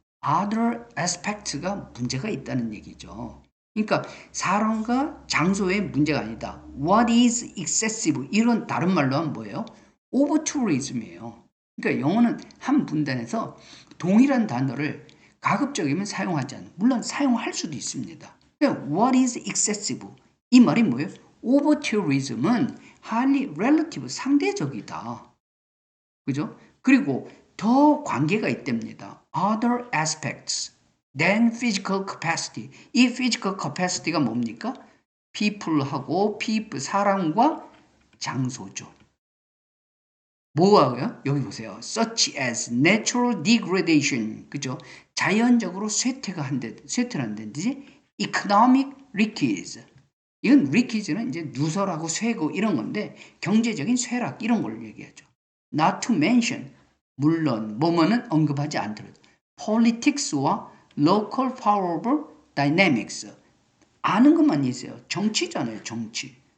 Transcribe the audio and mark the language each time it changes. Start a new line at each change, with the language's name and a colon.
English: Other aspects
Korean: 가 문제가 있다는 얘기죠. 그러니까 사람과 장소의 문제가 아니다.
English: What is excessive?
Korean: 이런 다른 말로 하면 뭐예요? Over-tourism이에요. 그러니까 영어는 한 문단에서 동일한 단어를 가급적이면 사용하지 않는, 물론 사용할 수도 있습니다. 그러니까
English: What is excessive?
Korean: 이 말이 뭐예요?
English: Over-tourism은 highly relative,
Korean: 상대적이다. 그죠? 그리고 더 관계가 있답니다.
English: Other aspects than physical capacity.
Korean: 이 physical capacity가 뭡니까? people하고 사람과 장소죠. 뭐하고요? 여기 보세요.
English: Such as natural degradation.
Korean: 그죠? 자연적으로 쇠퇴를 한다든지
English: economic leakage.
Korean: 이건 leakage는 이제 누설하고 쇠고 이런 건데 경제적인 쇠락 이런 걸 얘기하죠.
English: Not to mention
Korean: 물론 뭐뭐는 언급하지 않더라도 politics와
English: local power dynamics
Korean: 아는 것만 있어요. 정치잖아요. 정치.